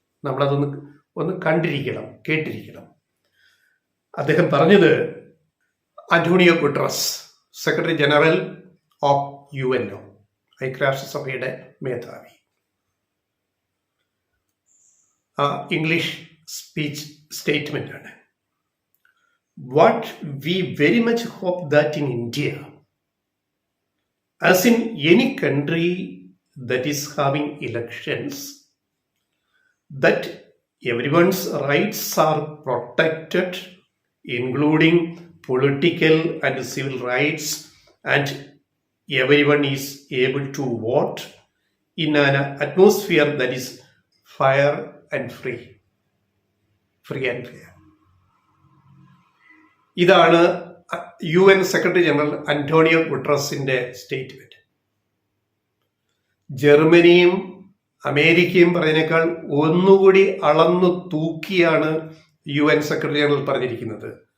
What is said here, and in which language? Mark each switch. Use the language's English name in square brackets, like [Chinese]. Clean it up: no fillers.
[Malayalam] നമ്മളതൊന്ന് കണ്ടിരിക്കണം, കേട്ടിരിക്കണം. അദ്ദേഹം പറഞ്ഞത്, Antonio Guterres, secretary general of UNO, ഐക്യരാഷ്ട്രസഭയുടെ മേധാവി, ഇംഗ്ലീഷ് സ്പീച്ച് സ്റ്റേറ്റ്മെന്റ് ആണ്. [English] What we very much hope that in India, as in any country that is having elections, that everyone's rights are protected, including political and civil rights, and everyone is able to vote in an atmosphere that is fair and free and fair. [Malayalam] ഇതാണ് UN secretary general Antonio ഗുട്ടറസിന്റെ statement. ജർമ്മനിയും അമേരിക്കയും പറഞ്ഞതിനേക്കാൾ ഒന്നുകൂടി അളന്നു തൂക്കിയാണ് UN secretary general പറഞ്ഞിരിക്കുന്നത്.